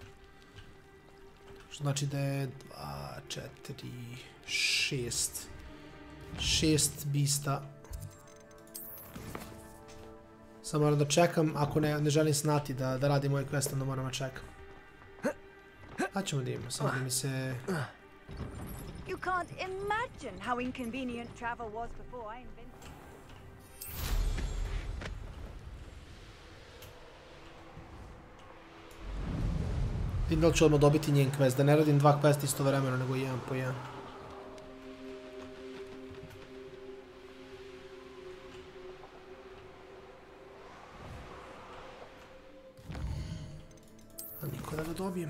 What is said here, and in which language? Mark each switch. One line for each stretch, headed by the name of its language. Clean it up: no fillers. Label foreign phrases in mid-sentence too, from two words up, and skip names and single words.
Serbian: Što znači da je 2, 4, 6. 6 bista. Sad moram da čekam, ako ne želim snati da radim ovaj quest, onda moram da čekam. Pa ćemo da imamo, samo da mi se...
English: You can't imagine how inconvenient travel was before I invented.
Serbian: Vidim da li ću odmah dobiti njen quest, da ne radim 2 questa istovremeno, nego jedan po jedan. A niko da ga dobijem.